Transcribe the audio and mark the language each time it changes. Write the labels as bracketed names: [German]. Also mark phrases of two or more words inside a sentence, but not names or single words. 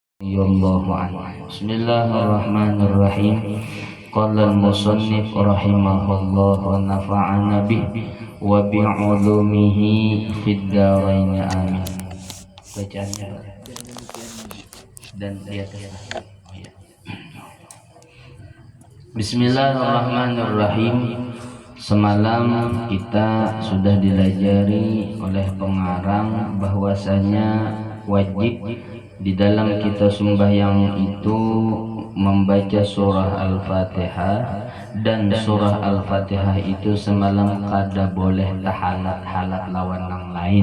[Arabic] رضي الله عنه. بسم الله الرحمن الرحيم. قال المصنف رحمه الله ونفعنا به وبعلومه في الدارين آمين. [Banjar] Bacaannya dan di atas. [Arabic] Bismillahirrahmanirrahim. [Banjar] Semalam kita sudah dilajari oleh pengarang bahwasanya wajib di dalam kita sembahyang itu membaca surah Al-Fatihah, dan surah Al-Fatihah itu semalam kada boleh tahalat-halat lawan yang lain.